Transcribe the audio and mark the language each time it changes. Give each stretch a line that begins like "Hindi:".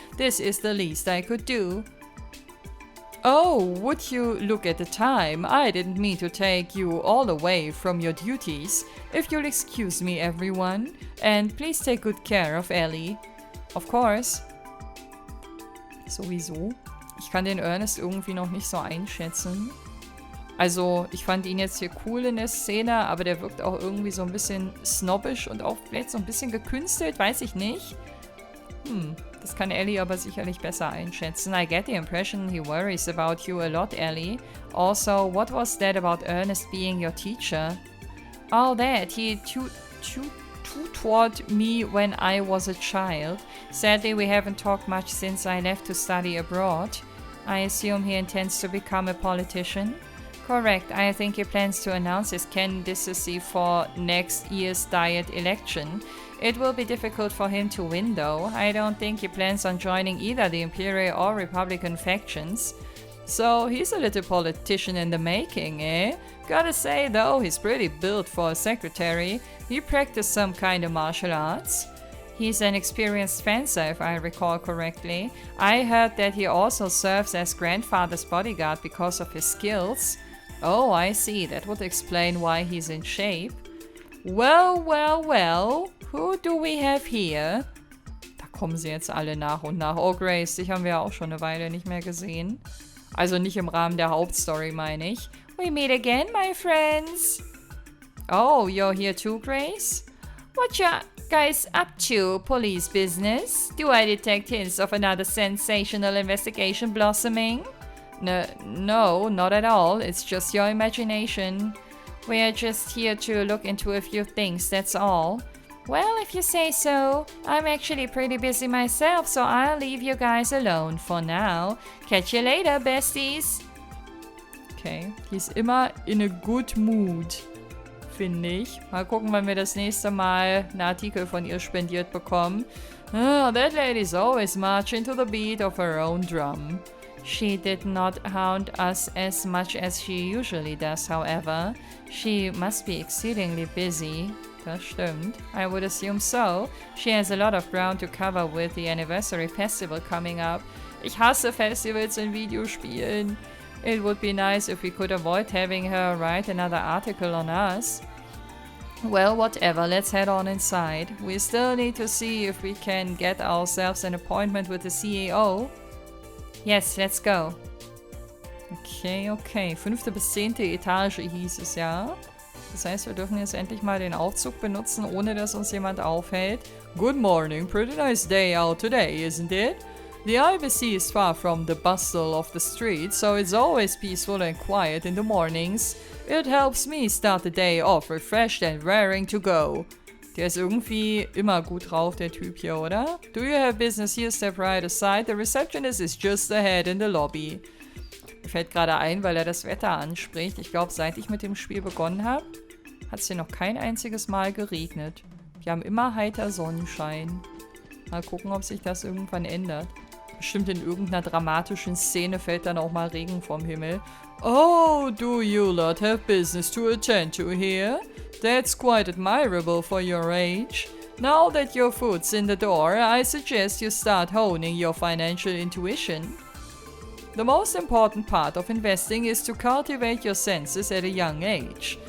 English: This is the least I could do. Oh, would you look at the time? I didn't mean to take you all away from your duties. If you'll excuse me, everyone. And please take good care of Ellie. Of course.
German: Sowieso. Ich kann den Ernest irgendwie noch nicht so einschätzen. Also, ich fand ihn jetzt hier cool in der Szene, aber der wirkt auch irgendwie so ein bisschen snobbisch und auch vielleicht so ein bisschen gekünstelt, weiß ich nicht. Das kann Ellie aber sicherlich besser einschätzen.
English: I get the impression he worries about you a lot, Ellie. Also, what was that about Ernest being your teacher? Oh, that. He tutored me when I was a child. Sadly, we haven't talked much since I left to study abroad. I assume he intends to become a politician? Correct. I think he plans to announce his candidacy for next year's diet election. It will be difficult for him to win, though. I don't think he plans on joining either the Imperial or Republican factions. So he's a little politician in the making, eh? Gotta say, though, he's pretty built for a secretary. He practiced some kind of martial arts. He's an experienced fencer, if I recall correctly. I heard that he also serves as grandfather's bodyguard because of his skills. Oh, I see. That would explain why he's in shape. Well, well, well. Who do we have here?
German: Da kommen sie jetzt alle nach und nach. Oh, Grace, dich haben wir auch schon eine Weile nicht mehr gesehen. Also nicht im Rahmen der Hauptstory, meine ich.
English: We meet again, my friends. Oh, you're here too, Grace? What you guys up to? Police business? Do I detect hints of another sensational investigation blossoming? No, not at all. It's just your imagination. We're just here to look into a few things, that's all. Well, if you say so. I'm actually pretty busy myself, so I'll leave you guys alone for now. Catch you later, besties.
German: Okay, die ist immer
English: in a good mood,
German: finde ich. Mal gucken, wann wir das nächste Mal einen Artikel von ihr spendiert bekommen.
English: Oh, that lady's always marching to the beat of her own drum. She did not hound us as much as she usually does, however. She must be exceedingly busy.
German: Das stimmt.
English: I would assume so. She has a lot of ground to cover with the Anniversary Festival coming up.
German: Ich hasse Festivals in Videospielen.
English: It would be nice if we could avoid having her write another article on us. Well, whatever, let's head on inside. We still need to see if we can get ourselves an appointment with the CEO. Yes, let's go. Okay.
German: 5. bis 10. Etage hieß es ja. Das heißt, wir dürfen jetzt endlich mal den Aufzug benutzen, ohne dass uns jemand aufhält.
English: Good morning, pretty nice day out today, isn't it? The IBC is far from the bustle of the streets, so it's always peaceful and quiet in the mornings. It helps me start the day off refreshed and raring to go.
German: Der ist irgendwie immer gut drauf, der Typ hier, oder?
English: Do you have business here? Step right aside. The receptionist is just ahead in the lobby.
German: Mir fällt gerade ein, weil er das Wetter anspricht. Ich glaube, seit ich mit dem Spiel begonnen habe, hat es hier noch kein einziges Mal geregnet. Wir haben immer heiter Sonnenschein. Mal gucken, ob sich das irgendwann ändert. Bestimmt in irgendeiner dramatischen Szene fällt dann auch mal Regen vom Himmel.
English: Oh, do you lot have business to attend to here? That's quite admirable for your age. Now that your foot's in the door, I suggest you start honing your financial intuition. The most important part of investing is to cultivate your senses at a young age.